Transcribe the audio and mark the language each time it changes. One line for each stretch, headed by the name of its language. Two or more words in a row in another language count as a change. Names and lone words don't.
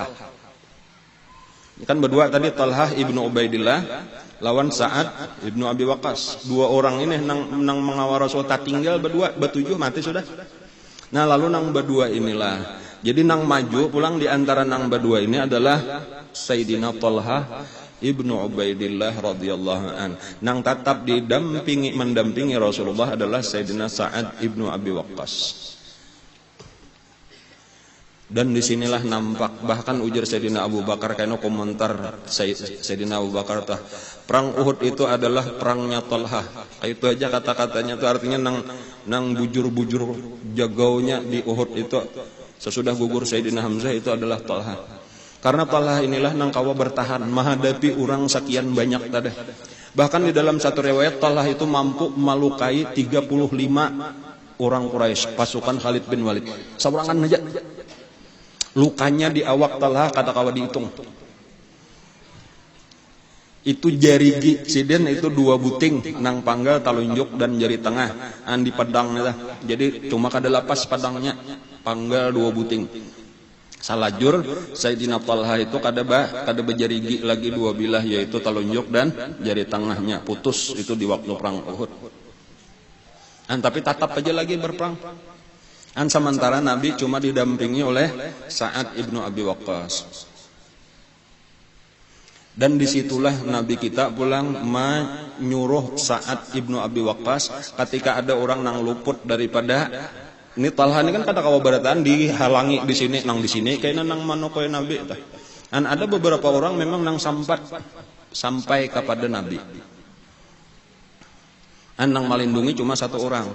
Banjar: Kan berdua tadi Talha ibnu Ubaidillah lawan Sa'ad ibnu Abi Waqqas. 2 orang ini nang mengawal Rasul, tak tinggal berdua, 7 mati sudah. Nah lalu nang berdua inilah. Jadi nang maju pulang di antara nang berdua ini adalah Sayyidina Talha ibnu Ubaidillah
Arabic: رضي الله عن.
Banjar: Nang tetap mendampingi Rasulullah adalah Sayyidina Sa'ad ibnu Abi Waqqas. Dan disinilah nampak, bahkan ujar Sayyidina Abu Bakar, karena komentar Sayyidina Abu Bakar, perang Uhud itu adalah perangnya Talha. Itu aja kata-katanya itu artinya nang bujur-bujur jagaunya di Uhud itu sesudah gugur Sayyidina Hamzah itu adalah Talha. Karena Talha inilah nang kawa bertahan menghadapi orang sekian banyak tadi. Bahkan di dalam satu riwayat Talha itu mampu melukai 35 orang Quraisy, pasukan Khalid bin Walid. Seorangan aja. Lukanya di awak Talha kata kawa dihitung. Itu jari siden itu 2 buting nang panggal talunjuk dan jari tengah di pedang lah. Jadi cuma kada lapas pedangnya, panggal 2 buting. Salajur Sayyidina Talha itu kada berjari lagi 2 bilah, yaitu talunjuk dan jari tengahnya putus itu di waktu perang Uhud. Tapi tetap aja lagi berperang. Sementara Nabi cuma didampingi oleh Sa'ad ibnu Abi Waqqas. Dan disitulah Nabi kita pulang menyuruh Sa'ad ibnu Abi Waqqas ketika ada orang nang luput daripada ini Talha ini kan kata kawa barataan dihalangi di sini nang di sini kayaknya nang manokoy Nabi. Ada beberapa orang memang nang sampai kepada Nabi. Nang melindungi cuma 1 orang.